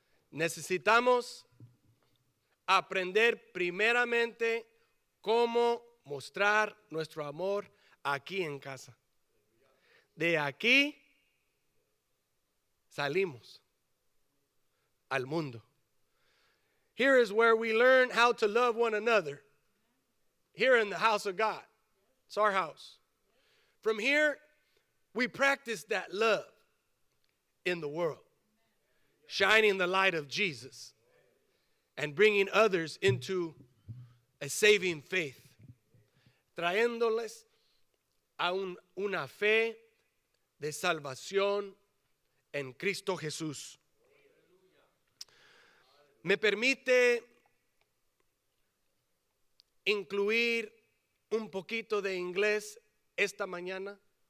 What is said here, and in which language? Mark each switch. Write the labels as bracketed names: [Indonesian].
[Spanish] Necesitamos aprender primeramente cómo mostrar nuestro amor aquí en casa. De aquí salimos al mundo. [English] Here is where we learn how to love one another. Here in the house of God. It's our house. From here, we practice that love in the world. Shining the light of Jesus. And bringing others into a saving faith. [Spanish] Trayéndoles a una fe de salvación en Cristo Jesús. Me permite incluir un poquito de inglés esta mañana.